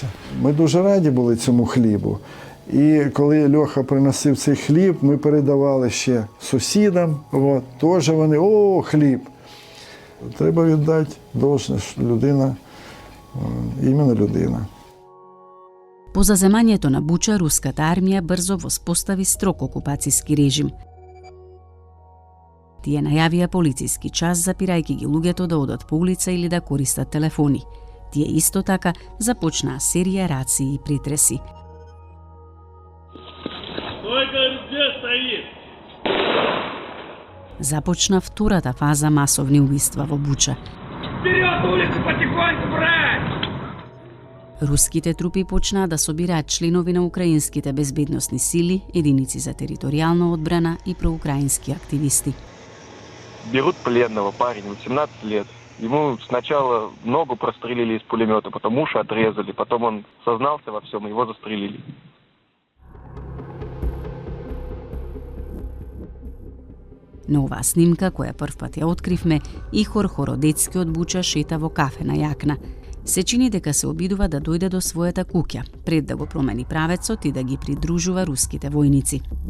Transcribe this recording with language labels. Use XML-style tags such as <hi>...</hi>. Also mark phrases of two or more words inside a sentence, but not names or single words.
<uk>Ми дуже раді були цьому хлібу. І коли Льоха приносив цей хліб, ми передавали ще сусідам. Теж вони, о, хліб. Треба віддати должне, людина, іменно людина.</uk> <mk>По заземањето на Буча, руската армија брзо воспостави строг окупацијски режим. Тие најавија полициски час, запирајќи ги луѓето да одат по улица или да користат телефони. Тие исто така започнаа серија рации и притреси. Започна втората фаза масовни убиства во Буча.</mk> <ru>Вперед, улицу, потихоньку, брать!</ru> <mk>Руските трупи почнаа да собираат членови на украинските безбедносни сили, единици за територијална одбрана и проукраински активисти.</mk> <ru>Берут пленного парень, 18 лет. Ему сначала ногу прострелили из пулемета, потом уши отрезали, потом он сознался во всем, его застрелили.</ru> <mk>На оваа снимка, која првпат ја откривме, Ихор Хородецки од Буча шета во кафена јакна. Се чини дека се обидува да дојде до својата куќа, пред да го промени правецот и да ги придружува руските војници.</mk>